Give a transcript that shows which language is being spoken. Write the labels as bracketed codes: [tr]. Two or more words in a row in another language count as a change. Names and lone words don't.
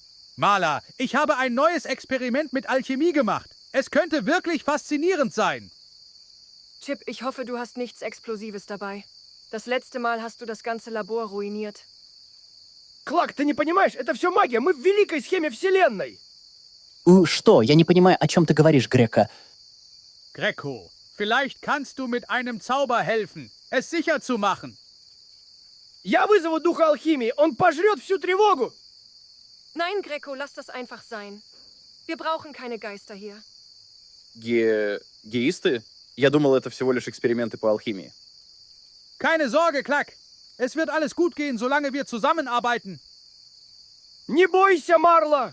[de] Marla, ich habe ein neues Experiment mit Alchemie gemacht. Es könnte wirklich faszinierend sein. Chip, ich hoffe, du hast nichts Explosives dabei. Das letzte Mal hast du das ganze Labor ruiniert. [ru] Клак, ты не понимаешь, это все магия. Мы в великой схеме Вселенной. Что? Я не понимаю, о чем ты говоришь, Грека. [de] Greco, vielleicht kannst du mit einem Zauber helfen, es sicher zu machen. [ru] Я вызову духа алхимии, он пожрет всю тревогу. [de] Nein, Greco, lass das einfach sein. Wir brauchen keine Geister hier. [ru] Геисты? Я думал, это всего лишь эксперименты по алхимии. [de] Keine Sorge, Klack. Es wird alles gut gehen, solange wir zusammenarbeiten. [ru] Не бойся, Марла.